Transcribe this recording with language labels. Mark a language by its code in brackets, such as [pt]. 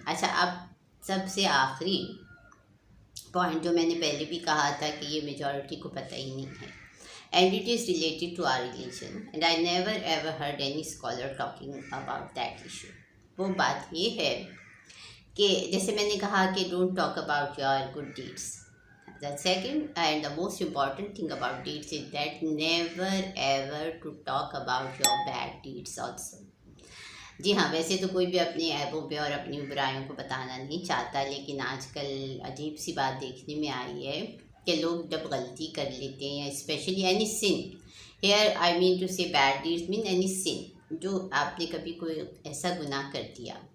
[ur] اچھا, اب سب سے آخری پوائنٹ جو میں نے پہلے بھی کہا تھا کہ یہ میجورٹی کو پتہ ہی نہیں ہے [en] and it is related to our religion and I never ever heard any scholar talking about that issue. [ur] وہ بات یہ ہے کہ جیسے میں نے کہا کہ [en] don't talk about your good deeds. The second and the most important thing about deeds is that never ever to talk about your bad deeds also. [ur] جی ہاں, ویسے تو کوئی بھی اپنے عیبوں پہ اور اپنی برائیوں کو بتانا نہیں چاہتا, لیکن آج کل عجیب سی بات دیکھنے میں آئی ہے کہ لوگ جب غلطی کر لیتے ہیں, [en] especially any sin, here I mean to say bad deeds mean any sin, [ur] جو آپ نے کبھی کوئی ایسا گناہ کر دیا.